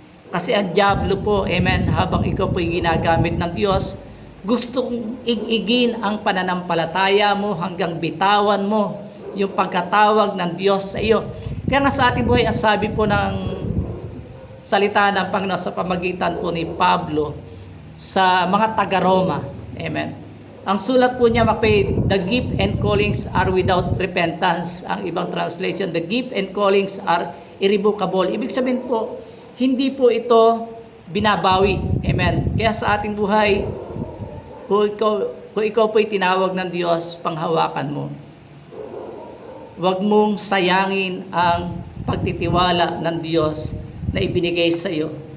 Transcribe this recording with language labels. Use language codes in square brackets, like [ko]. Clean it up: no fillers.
[tl] Kasi ang diablo po, amen, habang ikaw po'y ginagamit ng Diyos, gustong igigin ang pananampalataya mo hanggang bitawan mo yung pagkatawag ng Diyos sa iyo. Kaya nga sa ating buhay, ang sabi po ng salita ng Panginoon sa pamagitan po ni Pablo sa mga taga-Roma, amen. Ang sulat po niya, [en] the gift and callings are without repentance. [tl] Ang ibang [en] translation, the gift and callings are irrevocable. [tl] Ibig sabihin po, hindi po ito binabawi. Amen. Kaya sa ating buhay, kung ikaw po'y tinawag ng Diyos, panghawakan mo. Huwag mong sayangin ang pagtitiwala ng Diyos na ibinigay sa iyo.